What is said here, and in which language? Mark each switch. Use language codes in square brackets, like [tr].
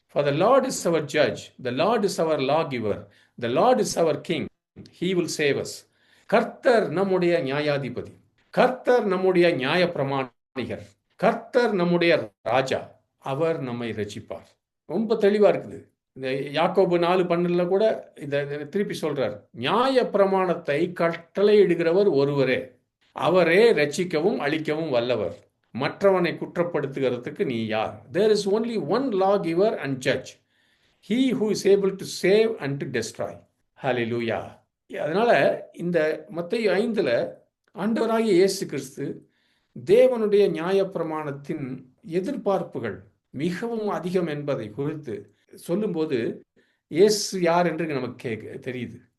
[en] For the Lord is our judge, the Lord is our lawgiver, the Lord is our king, he will save us. [ta] கர்த்தர் நம்முடைய நியாயாதிபதி, கர்த்தர் நம்முடைய நியாய பிரமாணிகர், கர்த்தர் நம்முடைய ராஜா, அவர் நம்மை ரட்சிப்பார். ரொம்ப தெளிவா இருக்குது. இந்த யாக்கோபு 4:12 கூட இதை திருப்பி சொல்றார், நியாய பிரமாணத்தை கட்டளையிடுகிறவர் ஒருவரே, அவரே ரட்சிக்கவும் அழிக்கவும் வல்லவர், மற்றவனை குற்றப்படுத்துகிறதுக்கு நீ யார்? [en] There is only one lawgiver and judge, he who is able to save and to destroy. Hallelujah. [ta] அதனால இந்த மத்தேயு 5 ஆண்டவராகிய இயேசு கிறிஸ்து தேவனுடைய நியாயப்பிரமாணத்தின் எதிர்பார்ப்புகள் மிகவும் அதிகம் என்பதை குறித்து சொல்லும்போது இயேசு யார் என்று நமக்கு தெரியுது.